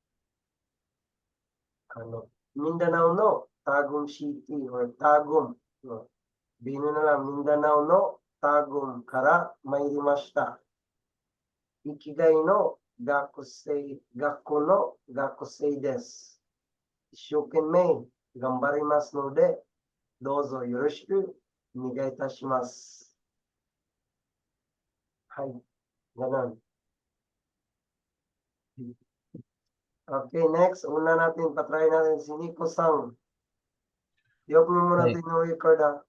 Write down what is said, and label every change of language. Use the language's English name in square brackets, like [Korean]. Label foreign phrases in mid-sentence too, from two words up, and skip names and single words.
[Japanese] ミンダナオのタグムシティ、タグム、ビヌナラミンダナオのタグムから参りました。生きがいの学校の学生です。一生懸命頑張りますので、どうぞよろしくお願いいたします。 [Filipino] はい、ganun. [English] Okay, next. [Filipino] Una natin, patry natin si Nico Sang. I-open mo muna Okay. natin yung record ha.